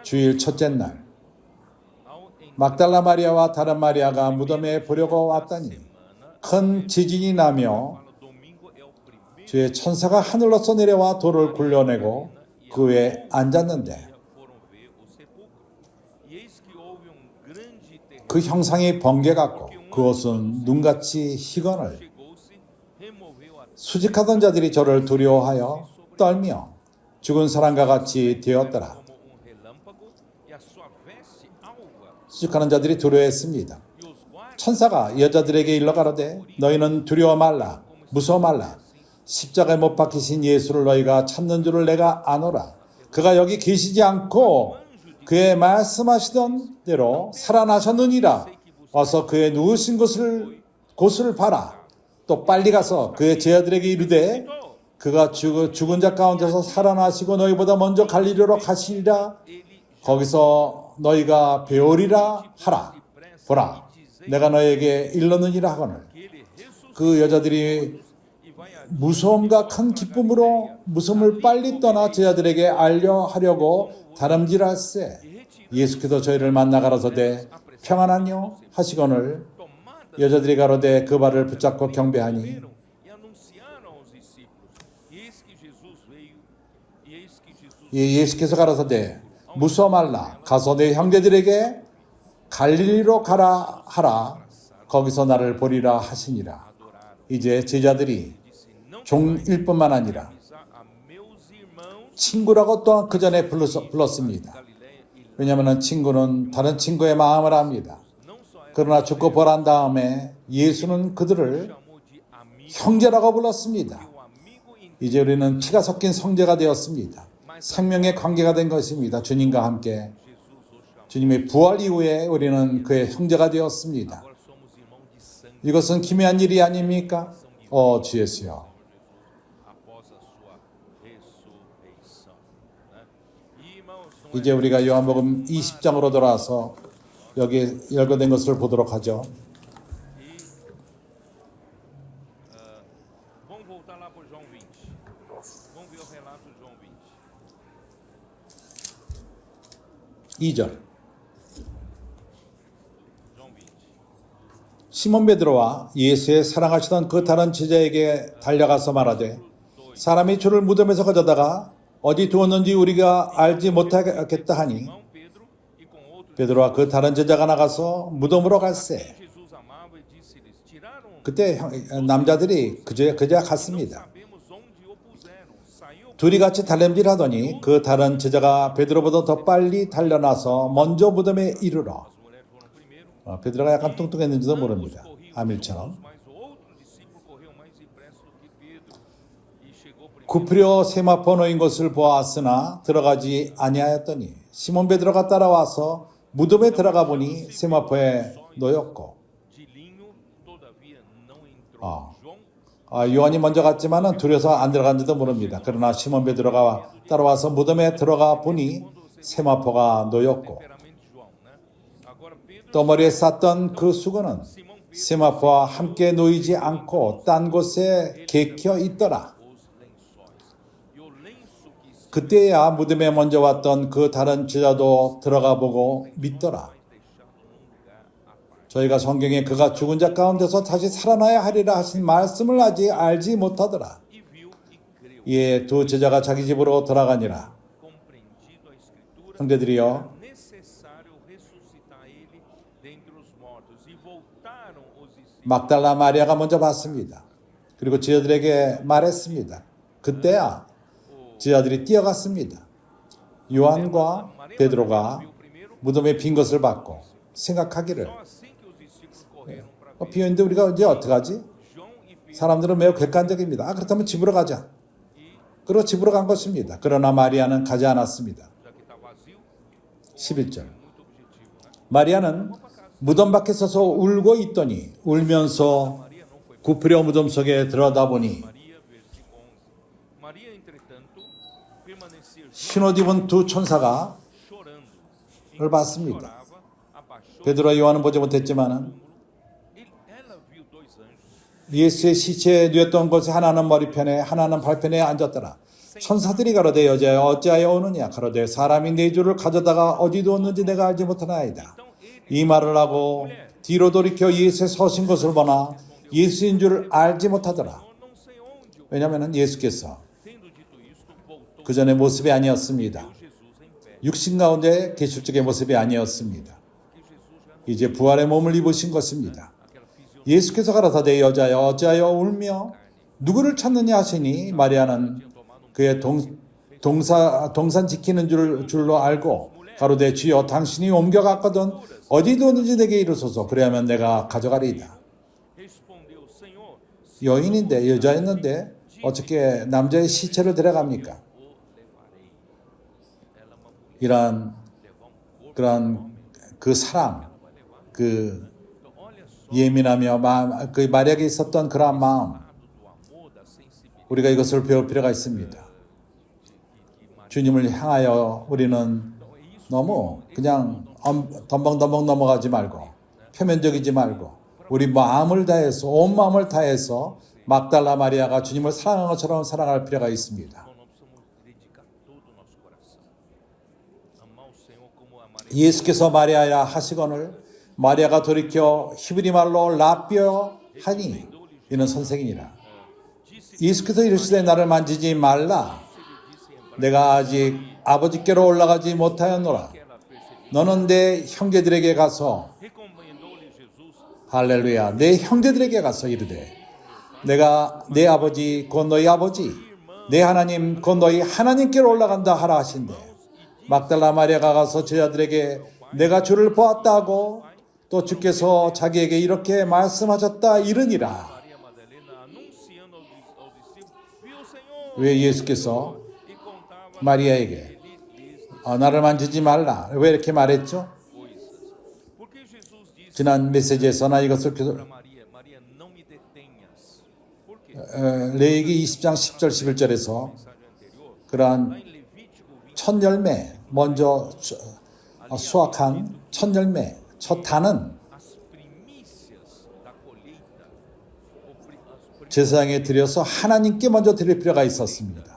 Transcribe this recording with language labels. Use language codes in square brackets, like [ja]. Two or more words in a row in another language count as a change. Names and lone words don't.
[ko] 주일 첫째 날 [pt] ao em [ko] 막달라 마리아와 다른 마리아가 무덤에 보려고 왔더니 [pt] semana, [ko] 큰 지진이 나며 [pt] fala, domingo é o primeiro [ko] 주의 천사가 하늘로서 내려와 돌을 굴려내고 그 위에 앉았는데 [pt] dia foram ver o sepulcro. E eis que houve grande terremoto. [ko] 그 형상이 번개 같고 그것은 눈같이 희건을 [pt] Chegou-se, removeu a [ko] 수직하던 자들이 저를 두려워하여 떨며 죽은 사람과 같이 되었더라. [pt] como relâmpago, e a sua veste alva. [ko] 수직하는 자들이 두려워했습니다. [pt] E os guardas [ko] 천사가 여자들에게 일러 가로되 너희는 두려워 말라 무서워 말라 십자가에 못 박히신 예수를 너희가 찾는 줄을 내가 아노라. 그가 여기 계시지 않고 그의 말씀하시던 대로 살아나셨느니라. 와서 그의 누우신 곳을 봐라. 또 빨리 가서 그의 제자들에게 이르되 그가 죽은 자 가운데서 살아나시고 너희보다 먼저 갈릴리로 가시리라. 거기서 너희가 배우리라 하라. 보라 내가 너희에게 일렀느니라 하거늘. [pt] que ele ressuscitou [ko] 그 여자들이 [pt] e vai a [ko] 무서움과 큰 기쁨으로 무서움을 빨리 떠나 제자들에게 알려하려고 다름질할세. 예수께서 저희를 만나 가라사대 평안하뇨 하시거늘 [pt] tomada [ko] 여자들이 가로되 그 발을 붙잡고 경배하니 [pt] e anunciaram aos discípulos. E eis que Jesus veio, e eis que Jesus [ko] 예수께서 가라사대 무서워 말라 가서 내 형제들에게 갈릴리로 가라 하라. 거기서 나를 보리라 하시니라. [pt] adoraram. [ko] 이제 제자들이 [pt] Disse, não [ko] 종일 뿐만 아니라 [pt] avisar a meus irmãos [ko] 친구라고 또한 그 전에 불렀습니다. [pt] Galileia e [ko] 왜냐하면 친구는 다른 친구의 마음을 압니다. [pt] não só era [ko] 그러나 죽고 벌한 다음에 예수는 그들을 [pt] chamou de amigo, [ko] 형제라고 불렀습니다. [pt] o amigo íntimo. [ko] 이제 우리는 피가 섞인 성제가 되었습니다. 생명의 관계가 된 것입니다. 주님과 함께 [pt] Jesus os chamou. [ko] 주님의 부활 이후에 우리는 그의 형제가 되었습니다. [pt] Agora somos irmãos de sangue [ko] 이것은 기묘한 일이 아닙니까? 주 예수여. [pt] após a sua ressurreição, né? E, irmãos, não é [ko] 이제 우리가 요한복음 20장으로 돌아와서 여기에 열거된 것을 보도록 하죠. [pt] vamos voltar lá para João 20. Vamos ver o relato de João 20. [ko] 2절. [pt] João 20. [ko] 시몬 베드로와 예수의 사랑하시던 그 다른 제자에게 달려가서 말하되 사람이 주를 무덤에서 가져다가 어디 두었는지 우리가 알지 못하겠다 하니 [pt] Irmão Pedro e com outros [ko] 베드로와 그 다른 제자가 나가서 무덤으로 갈세. [pt] Jesus amava e disse-lhes: Tiraram, [ko] 그때 남자들이 그저 [pt] não [ko] 갔습니다. [pt] sabemos onde o puseram. Saiu [ko] 둘이 같이 달림질하더니 그 다른 제자가 베드로보다 더 빨리 달려나서 먼저 무덤에 이르러 [pt] as mulheres foram primeiro. [ko] 베드로가 약간 뚱뚱했는지도 [pt] Ambos [ko] 모릅니다. [pt] corriam [ko] 아밀처럼. [pt] juntos, mas o outro discípulo correu mais depressa do que Pedro e chegou primeiro. [ko] 구부려 세마포 놓인 것을 보았으나 들어가지 아니하였더니 시몬 베드로가 따라와서 무덤에 들어가 보니 세마포에 놓였고 [pt] De linho, todavia não entrou. 아. [ko] João 요한이 먼저 갔지만은 두려서 안 들어간지도 모릅니다. 그러나 시몬 베드로가 따라와서 무덤에 들어가 보니 세마포가 놓였고 [pt] temperamento de João, né? Agora Pedro [ko] 또 머리에 쌌던 그 수건은 Simão Pedro 세마포와 함께 놓이지 않고 딴 곳에 개켜 있더라. [pt] os lençóis. E o lenço que estava [ko] 그때야 무덤에 먼저 왔던 그 다른 제자도 들어가 보고 믿더라. [pt] deixado num lugar à parte. [ko] 저희가 성경에 그가 죽은 자 가운데서 다시 살아나야 하리라 하신 말씀을 아직 알지 못하더라. [pt] E viu e creu. [ko] 이에 두 제자가 자기 집으로 돌아가니라. [pt] Compreendido a escritura, [ko] 형제들이여 [pt] necessário ressuscitar ele dentre os mortos. E voltaram os discípulos. [ko] 막달라 마리아가 먼저 봤습니다. 그리고 제자들에게 말했습니다. 그때야 제자들이 뛰어갔습니다. 요한과 베드로가 무덤에 빈 것을 봤고 생각하기를 [pt] Só assim que os discípulos correram para ver. [ko] 비었는데 우리가 이제 어떡하지? [pt] João e Pedro, [ko] 사람들은 매우 객관적입니다. 그렇다면 집으로 가자. 그리고 집으로 간 것입니다. 그러나 마리아는 가지 않았습니다. [pt] já que está vazio, [ko] 11절. [pt] muito objetivo, né? [ko] 마리아는 무덤 밖에 서서 울고 있더니 울면서 [pt] Maria não foi. [ko] 구부려 무덤 속에 들어다보니 [pt] Maria, versículo 11. Maria, entretanto, permanecia [ko] 흰옷 입은 두 천사가 [pt] chorando. [ko] 를 봤습니다. [pt] Chorava, abaixou. [ko] 베드로와 요한은 보지 못했지만은 [pt] Ela viu dois anjos. [ko] 예수의 시체에 누웠던 곳에 하나는 머리편에 하나는 발편에 앉았더라. 천사들이 가로되 여자여 어찌하여 오느냐 가로되 사람이 내 주를 가져다가 어디 두었는지 내가 알지 못하나이다. 이 말을 하고 뒤로 돌이켜 예수의 서신 것을 보나 예수인 줄 알지 못하더라. [pt] Não sei onde. [ko] 왜냐하면 예수께서 [pt] Tendo dito isto, voltou [ko] 그 전의 모습이 아니었습니다. [pt] Jesus em pé. [ko] 육신 가운데 계실 적의 모습이 아니었습니다. [pt] Que Jesus já não [ko] 이제 부활의 몸을 입으신 것입니다. [pt] aquela fisionomia [ko] 예수께서 가라사대 여자여 어찌하여 울며 누구를 찾느냐 하시니 마리아는 그의 동산 지키는 줄로 알고 가로되 주여 당신이 옮겨갔거든 어디 두었는지 내게 이르소서 그래야면 내가 가져가리이다. [pt] respondeu, Senhor, [ko] 여인인데 여자였는데 어떻게 남자의 시체를 데려갑니까? [pt] o levarei. Ela é uma mulher, [ko] 이러한 [pt] levar um corpo, [ko] 그런 그 사랑 [pt] vai levar. [ko] 그 [pt] Então, olha só [ko] 예민하며 마음, 그 마리아에게 있었던 그러한 마음 [pt] do amor, da sensibilidade [ko] 우리가 이것을 배울 필요가 있습니다. [pt] que Maria. [ko] 주님을 향하여 우리는 너무 그냥 덤벙덤벙 넘어가지 말고 표면적이지 말고 우리 마음을 다해서 온 마음을 다해서 막달라 마리아가 주님을 사랑한 것처럼 사랑할 필요가 있습니다. [pt] Então, nós precisamos dedicar todo o nosso coração. Amar o Senhor como amaria. [ko] 예수께서 마리아야 하시거늘 마리아가 돌이켜 히브리 말로 라비어 하니 이는 선생이니라. 예수께서 이르시되 나를 만지지 말라. 내가 아직 아버지께로 올라가지 못하였노라. 너는 내 형제들에게 가서 [pt] Recomendou-lhe Jesus [ko] 할렐루야 내 형제들에게 가서 이르되 내가 내 아버지 곧 너희 아버지 내 하나님 곧 너희 하나님께로 올라간다 하라 하신대. 막달라 마리아가 가서 제자들에게 내가 주를 보았다 하고 또 주께서 자기에게 이렇게 말씀하셨다 이르니라. [pt] Maria Madalena anunciando aos discípulos, viu o Senhor [ko] 왜 예수께서 [pt] e contava [ko] 마리아에게 [pt] ele lhes [ko] 나를 만지지 말라 왜 이렇게 말했죠? [pt] coisas. Porque Jesus disse [ko] 지난 메시지에서 나 이것을 [pt] para Maria, Maria, não me detenhas. Por quê? [ko] 레위기 20장 10절 11절에서 [pt] Mensagem anterior, lá [ko] 그러한 [pt] em Levítico 20, [ko] 첫 열매 먼저 수확한 첫 열매 첫 단은 [pt] as primícias da colheita, as [ko] 제사장에 드려서 하나님께 먼저 드릴 필요가 있었습니다.